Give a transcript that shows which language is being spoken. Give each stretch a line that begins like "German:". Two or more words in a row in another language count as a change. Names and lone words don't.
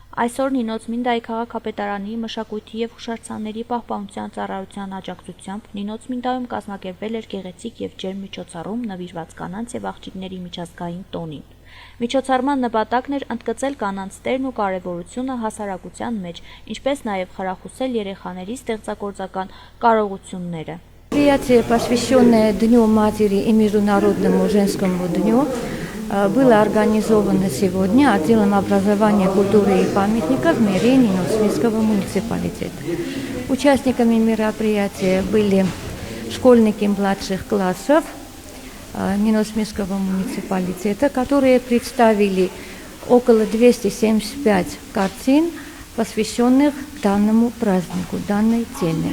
Armenian: Այսօր Նինոց Մինդայի քաղաքապետարանի մշակույթի և հուշարձանների պահպանության ծառայության աջակցությամբ Նինոց Մինդայում կազմակերպվել էր գեղեցիկ և ջերմ միջոցառում նվիրված կանանց և աղջիկների միջազգային տոնին։ Միջոցառման նպատակն էր ընդգծել կանանց դերն ու կարևորությունը հասարակության մեջ, ինչպես նաև խրախուսել երեխաների ստեղծագործական կարողությունները։
Russian: Мероприятие, посвященное Дню матери и Международному женскому дню, было организовано сегодня отделом образования, культуры и памятников мэрии Ниносминского муниципалитета. Участниками мероприятия были школьники младших классов Ниносминского муниципалитета, которые представили около 275 картин, посвященных данному празднику, данной теме.